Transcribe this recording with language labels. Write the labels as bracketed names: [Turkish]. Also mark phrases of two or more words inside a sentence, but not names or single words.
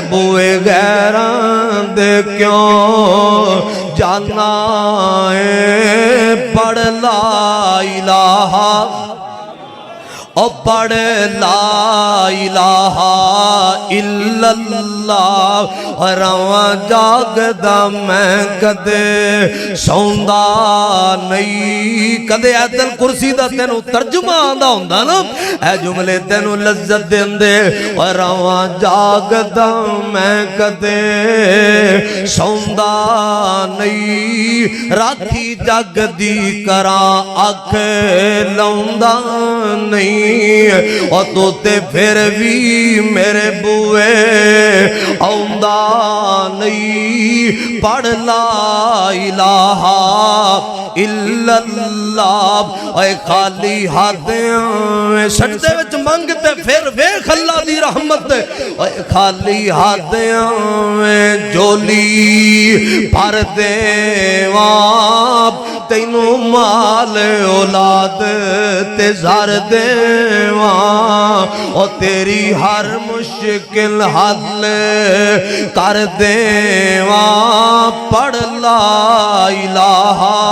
[Punjabi] بوئے غیران دے کیوں جانا ہے پڑھ [Arabic] لا الہ [Punjabi] او پڑھ [Arabic] لا الہ الا [Punjabi] اللہ رواں جاگدا میں کدے سوندا نہیں کدے ایت الکرسی دا تینوں ترجمہ آندا ہوندا نا اے جملے تینوں لذت دیندے رواں جاگدا میں کدے سوندا نہیں راکھی جگ دی کراں اکھ لاوندا نہیں اور تو تے پھر بھی میرے بوئے آؤندہ نہیں پڑھ [Arabic] لا الہ الا اللہ [Punjabi] اے خالی ہاتھیں سجدے وچ منگتے پھر ویکھ اللہ دی رحمت اے خالی ہاتھیں جولی بھر دیواں تینوں مال اولاد تے زار دیواں او تیری ہر مشکل حل کر دیواں پڑھ [Arabic] لا الہ